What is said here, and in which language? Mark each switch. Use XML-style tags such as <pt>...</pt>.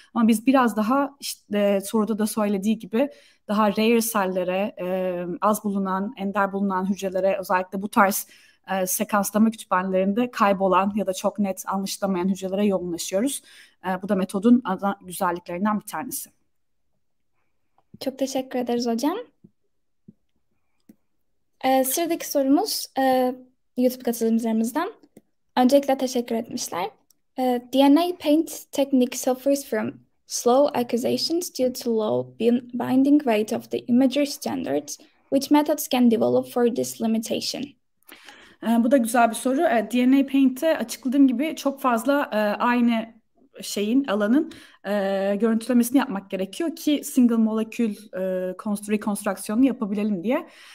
<tr>Ama biz biraz daha işte soruda da söylediği gibi daha rare sellere, az bulunan, ender bulunan hücrelere özellikle bu tarz sekanslama kütüphanelerinde kaybolan ya da çok net anlaşılamayan hücrelere yoğunlaşıyoruz. Bu da metodun ana güzelliklerinden bir tanesi. Çok teşekkür ederiz hocam. Sıradaki sorumuz YouTube katılımcılarımızdan. Öncelikle teşekkür etmişler.</tr> <en>DNA paint technique suffers from slow acquisitions due to low binding rate of the imagery standards, which methods can develop for this limitation?</en> <tr>Bu da güzel bir soru. DNA Paint'te açıkladığım gibi çok fazla aynı alanın görüntülemesini yapmak gerekiyor ki single molecule rekonstrüksiyonunu yapabilelim diye.</tr>